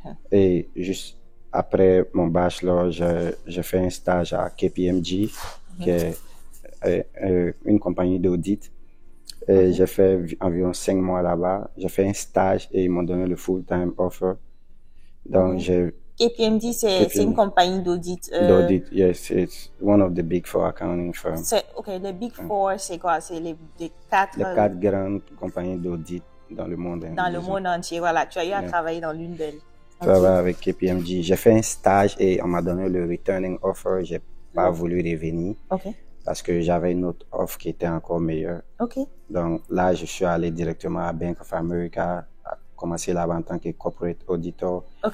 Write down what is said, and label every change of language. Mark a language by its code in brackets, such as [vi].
[fr] Et juste après mon bachelor, j'ai fait un stage à KPMG, qui est une compagnie d'audit. J'ai fait environ 5 mois là-bas. J'ai fait un stage et ils m'ont donné le full-time offer. Donc, KPMG, c'est une compagnie d'audit. [en] D'audit, yes, it's one of the big 4 accounting firms. [fr] Les big 4, c'est quoi? C'est les 4... Les 4 grandes compagnies d'audit dans le monde. Dans le monde entier, voilà. Tu as eu à travailler dans l'une d'elles. Je travaille avec KPMG. J'ai fait un stage et on m'a donné le returning offer. J'ai pas voulu revenir. Parce que j'avais une autre offre qui était encore meilleure. Donc là, je suis allé directement à Bank of America, commencer là-bas en tant que corporate auditor.